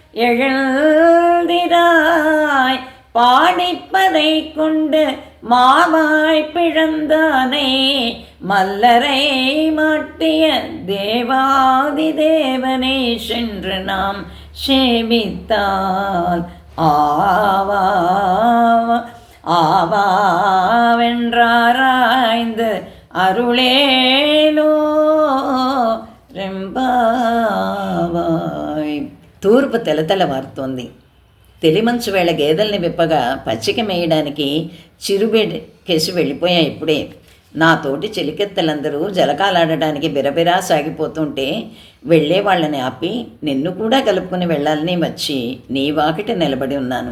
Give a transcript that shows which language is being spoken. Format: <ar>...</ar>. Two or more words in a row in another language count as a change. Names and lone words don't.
<ta>எழுந்திராய் பாடிப்பதை கொண்டு மாவாய் பிழந்தானே மல்லரை மாட்டிய தேவாதி தேவனை சென்று நாம் சேவித்தால் ஆவா ஆவாவென்றாராய்ந்து அருளேலோ ரெம்பாவாய்.</ta> <te>తూర్పు తెలతెలవారుతోంది. తెలిమంచు వేళ గేదెల్ని విప్పగా పచ్చిక మేయడానికి చిరుబెడికేసి వెళ్ళిపోయాయి ఇప్పుడే. నా తోటి చెలికెత్తలందరూ జలకాలాడడానికి బిరబిరా సాగిపోతుంటే వెళ్ళే వాళ్ళని ఆపి నిన్ను కూడా కలుపుకుని వెళ్ళాలని వచ్చి నీ వాకిట నిలబడి ఉన్నాను.</te>